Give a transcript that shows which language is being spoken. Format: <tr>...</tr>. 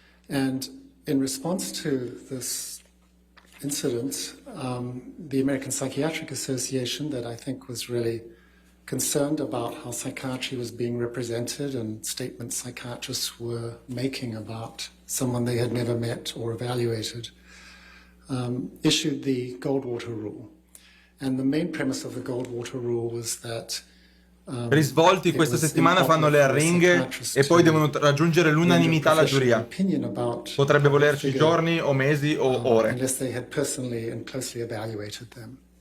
<en>And in response to this incident, the American Psychiatric Association, that I think was really concerned about how psychiatry was being represented and statements psychiatrists were making about someone they had never met or evaluated, issued the Goldwater Rule. And the main premise of the Goldwater Rule was that</en> <it>risvolti questa settimana fanno le arringhe e poi devono raggiungere l'unanimità la giuria. Potrebbe volerci giorni o mesi o ore.</it> <en>Unless they had personally and closely evaluated them.</en>